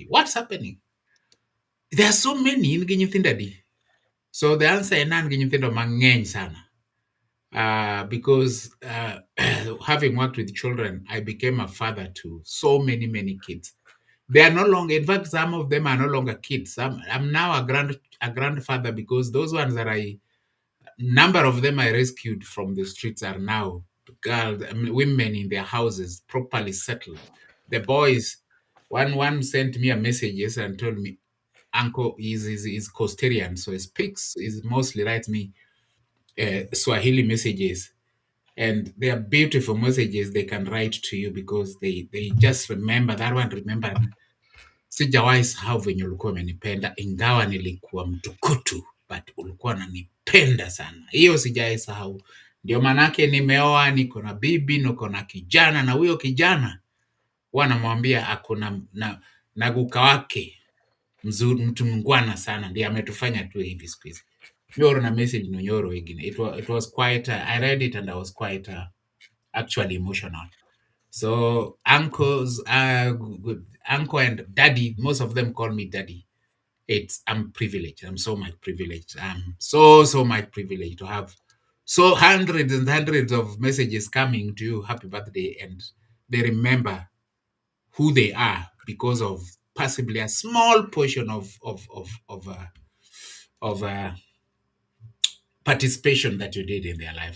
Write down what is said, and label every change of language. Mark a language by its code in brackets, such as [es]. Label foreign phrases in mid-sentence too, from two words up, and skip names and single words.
[en] What's happening? There are so many [luo] in gi nyithindo adi. [en] So the answer [luo] en an gi nyithindo mang'eny sana. [en] because having worked with children, I became a father to so many kids. They are no longer, in fact, some of them are no longer kids. I'm now a grandfather, because those ones that number of them I rescued from the streets are now girls, women in their houses, properly settled. The boys, one sent me a message yesterday and told me, Uncle is Costarian, so he speaks, he mostly writes me Swahili messages, and they are beautiful messages they can write to you, because they just remember that one. Remember, [sw] sijawahi sahau venye ulikuwa umenipenda, ingawa nilikuwa mtukutu, but ulikuwa unanipenda sana. Hiyo sijawahi sahau. Ndio manake nimeoa, niko na bibi, niko na kijana, na huyo kijana huwa namwambia ako na guka wake mzuri, mtu mngwana sana, ndiye ametufanya tu hivi siku hizi. Nyoro na message no nyoro wengine. [en] It was quite, I read it and I was quite actually emotional. So uncles, uncle and daddy, most of them call me daddy. I'm privileged. I'm so much privileged. I'm so much privileged to have so hundreds and hundreds of messages coming to you, happy birthday, and they remember who they are because of possibly a small portion of participation that you did in their lives.